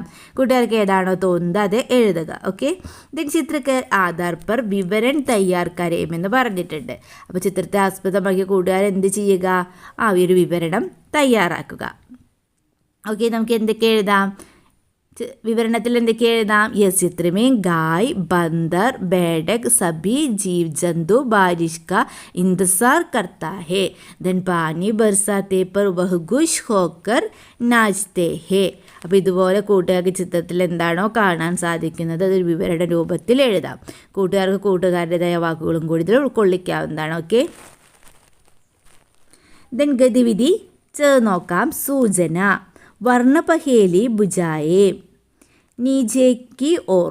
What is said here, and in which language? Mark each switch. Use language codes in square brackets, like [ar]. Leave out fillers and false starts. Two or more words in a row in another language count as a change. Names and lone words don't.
[ml] കൂട്ടുകാർക്ക് ഏതാണോ തോന്നുന്നത് അത് എഴുതുക. [en] okay then [hi] चित्र के आधार पर विवरण तैयार [ml] കരയുമെന്ന് പറഞ്ഞിട്ടുണ്ട്. അപ്പോൾ ചിത്രത്തെ ആസ്പദമാക്കി കൂട്ടുകാർ എന്ത് ചെയ്യുക? ഈ ഒരു വിവരണം തയ്യാറാക്കുക. ഓക്കെ നമുക്ക് എന്തൊക്കെ എഴുതാം? വിവരണത്തിൽ എന്തൊക്കെ എഴുതാം? യെസ് [hi] चित्र में गाय, बंदर, बेडक सभी जीव जंतु बारिश का इंतजार करता है. देन पानी बरसाते पर वह खुश होकर नाचते हैं. [ml] അപ്പോൾ ഇതുപോലെ കൂട്ടുകാർക്ക് ചിത്രത്തിൽ എന്താണോ കാണാൻ സാധിക്കുന്നത് അതൊരു വിവരണ രൂപത്തിൽ എഴുതാം. കൂട്ടുകാർക്ക് കൂട്ടുകാരുടേതായ വാക്കുകളും കൂടി ഇതിൽ ഉൾക്കൊള്ളിക്കാവുന്നതാണ്. [en] okay, then [ml] ഗതിവിധി നോക്കാം. [hi] सूचना वर्णपहेली बुझाए नीचे की ओर.